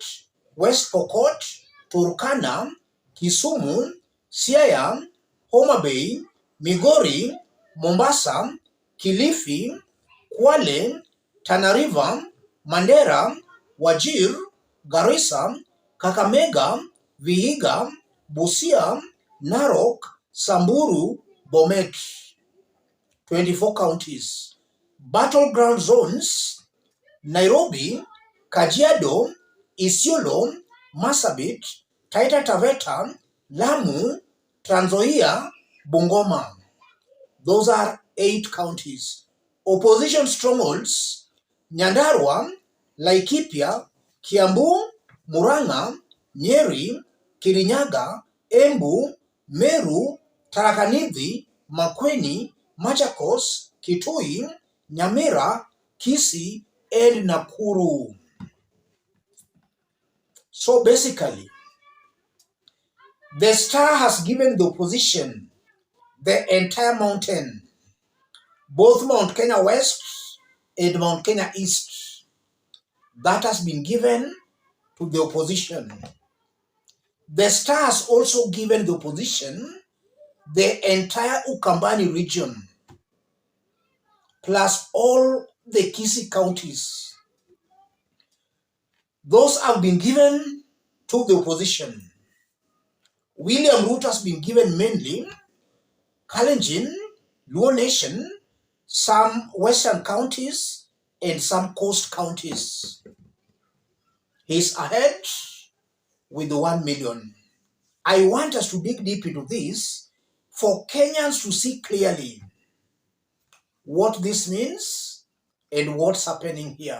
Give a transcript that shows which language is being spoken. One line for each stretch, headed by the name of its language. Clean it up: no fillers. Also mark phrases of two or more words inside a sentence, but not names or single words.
English: West Pokot, Turkana, Kisumu, Siaya, Homa Bay, Migori, Mombasa, Kilifi, Kwale, Tana River, Mandera, Wajir, Garissa, Kakamega, Vihiga, Busia, Narok, Samburu, Bomet. 24 counties. Battleground zones, Nairobi, Kajiado, Isiolo, Marsabit, Taita Taveta, Lamu, Trans Nzoia, Bungoma. Those are 8 counties. Opposition strongholds, Nyandarua, Laikipia, Kiambu, Murang'a, Nyeri, Kirinyaga, Embu, Meru, Tharaka Nithi, Makueni, Machakos, Kitui, Nyamira, Kisii, and Nakuru. So basically, the Star has given the opposition the entire mountain, both Mount Kenya West and Mount Kenya East. That has been given to the opposition. The Star has also given the opposition the entire Ukambani region, plus all the Kisii counties. Those have been given to the opposition. William Ruto has been given mainly Kalenjin, Luo Nation, some western counties, and some coast counties. He's ahead with the 1 million. I want us to dig deep into this for Kenyans to see clearly what this means and what's happening here.